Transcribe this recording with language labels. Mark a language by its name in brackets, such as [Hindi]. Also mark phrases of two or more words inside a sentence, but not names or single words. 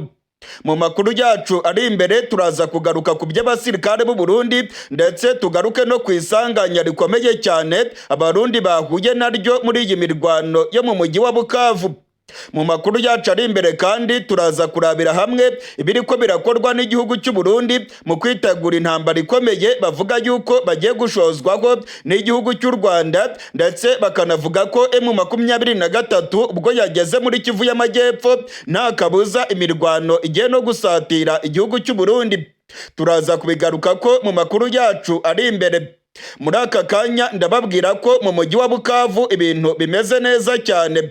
[Rundi] Mu makuru yacu ari imbere turaza kugaruka ku by'abasirikare b'u Burundi, ndetse tugaruke no ku isanganya rikomeye cyane abarundi bahuye naryo muri iyi mirwano yo mu mujyi wa Bukavu. Mu makuru yacu ari imbere kandi turaza kurabira hamwe ibiriko birakorwa n'igihugu cy'u Burundi mu kwitegura intambara ikomeye bavuga yuko bagiye gushozwaho n'igihugu cy'u Rwanda, ndetse bakanavuga ko M23 ubwo yageze muri Kivu y'Amajyepfo nta kabuza imirwano igiye no gusatira igihugu cy'u Burundi. Turaza kubigaruka ko mu makuru yacu ari imbere. Muri aka kanya ndababwira ko mu mujyi wa Bukavu ibintu bimeze neza cyane.